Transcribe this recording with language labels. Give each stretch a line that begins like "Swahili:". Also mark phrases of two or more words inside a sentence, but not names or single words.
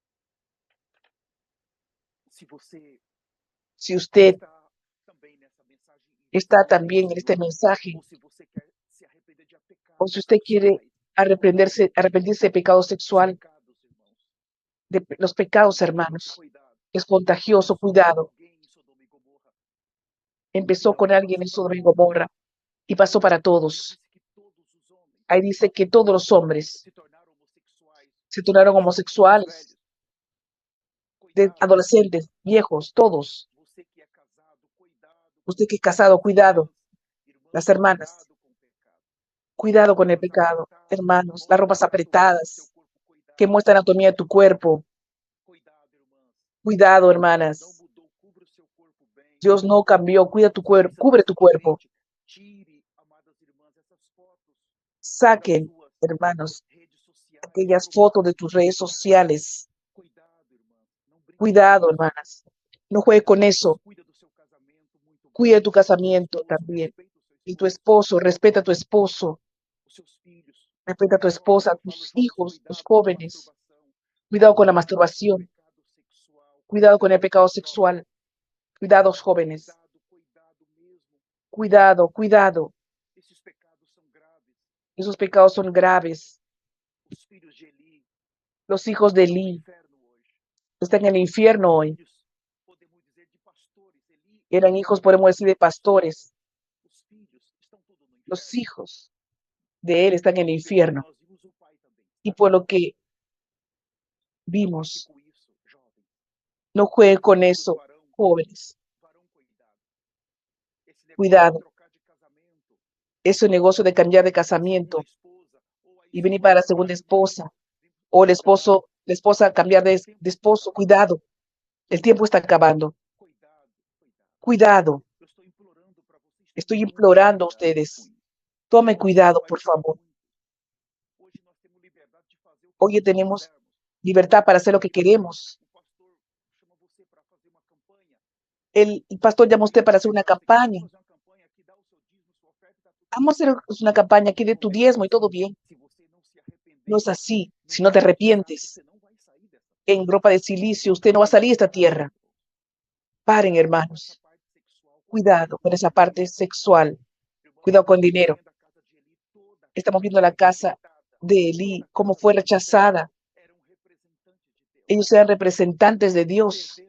Spanish: Si usted está también en este mensaje.
Portuguese: Ou se você quer se arrepender de
Spanish: O si
Portuguese: pecados
Spanish: usted quiere
Portuguese: sexuais,
Spanish: arrepentirse de pecado
Portuguese: dos
Spanish: sexual,
Portuguese: pecados, irmãos.
Spanish: de los pecados,
Portuguese: Porque
Spanish: hermanos, cuidado, es contagioso,
Portuguese: começou com
Spanish: cuidado.
Portuguese: alguém em Sodoma e Gomorra,
Spanish: Empezó con
Portuguese: agora
Spanish: alguien
Portuguese: passou
Spanish: en
Portuguese: para
Spanish: Sodoma y
Portuguese: todos.
Spanish: Gomorra y pasó para
Portuguese: Aí
Spanish: todos.
Portuguese: disse que todos os homens
Spanish: Ahí dice que todos los hombres
Portuguese: se tornaram homossexuais,
Spanish: se tornaron
Portuguese: jovens,
Spanish: homosexuales,
Portuguese: velhos.
Spanish: de
Portuguese: Cuidado,
Spanish: adolescentes, viejos, todos.
Portuguese: você que é casado, cuidado com
Spanish: Usted que es
Portuguese: isso.
Spanish: casado, cuidado.
Portuguese: Irmãs,
Spanish: Las hermanas,
Portuguese: cuidado com o pecado.
Spanish: cuidado con el
Portuguese: Roupas
Spanish: pecado.
Portuguese: apertadas
Spanish: Hermanos, las ropas
Portuguese: mostram a anatomia do seu
Spanish: apretadas
Portuguese: corpo.
Spanish: que
Portuguese: Cuidado,
Spanish: muestran anatomía de tu cuerpo.
Portuguese: cuidado, irmãs.
Spanish: Cuidado,
Portuguese: Deus não
Spanish: hermanas.
Portuguese: mudou, cubra o seu corpo bem.
Spanish: Dios no cambió. Cuida tu cuerpo,
Portuguese: Vista
Spanish: cubre tu cuerpo.
Portuguese: decentemente. Tire, amadas irmãs, essas fotos das
Spanish: Saquen,
Portuguese: suas
Spanish: hermanos,
Portuguese: redes sociais, do
Spanish: aquellas
Portuguese: seu
Spanish: fotos de
Portuguese: WhatsApp.
Spanish: tus redes sociales.
Portuguese: Cuidado, irmãs. Não brinque com
Spanish: Cuidado,
Portuguese: isso.
Spanish: hermanas. No juegue con eso.
Portuguese: Cuida do seu casamento muito
Spanish: Cuida de
Portuguese: bem.
Spanish: tu
Portuguese: Seu
Spanish: casamiento
Portuguese: esposo,
Spanish: también.
Portuguese: respeita o seu
Spanish: Y tu
Portuguese: esposo,
Spanish: esposo, respeta a tu esposo.
Portuguese: os seus filhos.
Spanish: Respeta a tu
Portuguese: Jovens,
Spanish: esposa, a
Portuguese: eu falo
Spanish: tus
Portuguese: jovens,
Spanish: hijos, tus
Portuguese: cuidado com a
Spanish: jóvenes.
Portuguese: masturbação.
Spanish: Cuidado con la
Portuguese: Cuidado com o
Spanish: masturbación.
Portuguese: pecado sexual.
Spanish: Cuidado con el pecado
Portuguese: Cuidado, jovens.
Spanish: sexual. Cuidados, jóvenes.
Portuguese: Cuidado, cuidado mesmo.
Spanish: Cuidado, cuidado.
Portuguese: Esses pecados são graves.
Spanish: Esos pecados son graves.
Portuguese: Os filhos de Eli
Spanish: Los hijos de
Portuguese: estão no
Spanish: Eli
Portuguese: inferno hoje.
Spanish: están en el infierno hoy.
Portuguese: Filhos, podemos dizer, de pastores. Eli
Spanish: Eran hijos, podemos decir, de pastores.
Portuguese: Os filhos estão todos no
Spanish: Los
Portuguese: inferno.
Spanish: hijos de él están en el infierno.
Portuguese: Nós vimos o pai também.
Spanish: Y por lo que
Portuguese: Não
Spanish: vimos,
Portuguese: brinque com isso, jovem.
Spanish: no juegue con
Portuguese: Amigos,
Spanish: eso,
Portuguese: varão,
Spanish: jóvenes.
Portuguese: varão, cuidado. Esse negócio
Spanish: Cuidado.
Portuguese: de trocar de casamento,
Spanish: Ese negocio de cambiar de
Portuguese: segunda
Spanish: casamiento
Portuguese: esposa, ou a
Spanish: y venir para la
Portuguese: esposa
Spanish: segunda
Portuguese: trocar de
Spanish: esposa o el esposo, la esposa cambiar de esposo. Cuidado. El tiempo está acabando. Cuidado, cuidado. Cuidado.
Portuguese: Eu estou implorando para vocês.
Spanish: Estoy
Portuguese: Tenham muito
Spanish: implorando a
Portuguese: cuidado com
Spanish: ustedes.
Portuguese: isso.
Spanish: Tomen
Portuguese: Senão
Spanish: cuidado,
Portuguese: vai
Spanish: por
Portuguese: durar
Spanish: favor.
Portuguese: muito. Hoje nós temos liberdade de fazer o que
Spanish: Hoy
Portuguese: nós
Spanish: tenemos
Portuguese: quisermos.
Spanish: libertad para hacer lo que queremos.
Portuguese: O pastor chama você para fazer uma campanha.
Spanish: El pastor llama a usted para hacer una
Portuguese: Jovem,
Spanish: campaña.
Portuguese: vamos fazer uma campanha aqui, dá o seu dízimo, sua oferta, está tudo
Spanish: Vamos a
Portuguese: bem.
Spanish: hacer una campaña aquí de tu diezmo y todo bien.
Portuguese: Se você não se
Spanish: No es
Portuguese: arrepender,
Spanish: así. no Si no te
Portuguese: vai passar,
Spanish: arrepientes
Portuguese: você não vai sair dessa.
Spanish: en ropa de silicio, usted no va a salir de esta tierra. Paren, hermanos. Cuidado con esa parte sexual. Cuidado con dinero. Estamos viendo la casa de Elí, cómo fue rechazada. Ellos eran representantes de Dios.